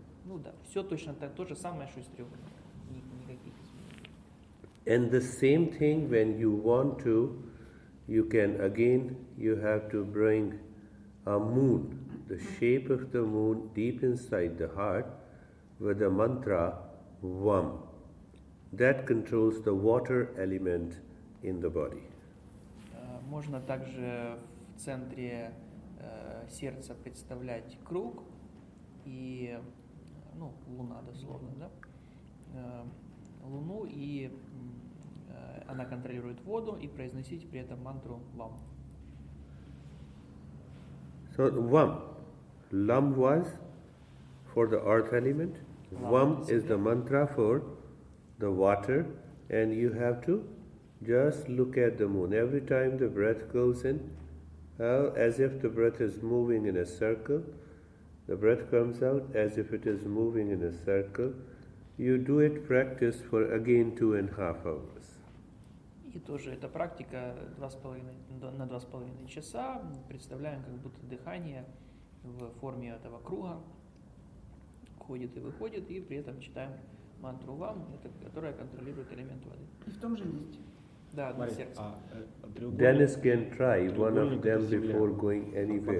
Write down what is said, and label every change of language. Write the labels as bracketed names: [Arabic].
[Russian] Ну да, все точно то же самое, что и с треугольником. Никаких изменений. [English] And the same thing when you want to, you have to bring a moon, the shape of the moon deep inside the heart with the mantra Vam. That controls the water element in the body. [Russian] Можно также в центре сердца представлять круг и, луна дословно, да? Луну, и она контролирует воду, и произносить при этом мантру Вам. [English] So Vam, Lam was for the earth element, Vam is the mantra for the water, and you have to just look at the moon. Every time the breath goes in, as if the breath is moving in a circle, the breath comes out as if it is moving in a circle. You do it, practice for again 2.5 hours. [Russian] И тоже эта практика на 2,5 часа. Представляем, как будто дыхание в форме этого круга входит и выходит, и при этом читаем мантру Вам, которая контролирует элемент воды. И в том же месте. Да, одно сердце. [English] Dennis can try one of them before going anywhere.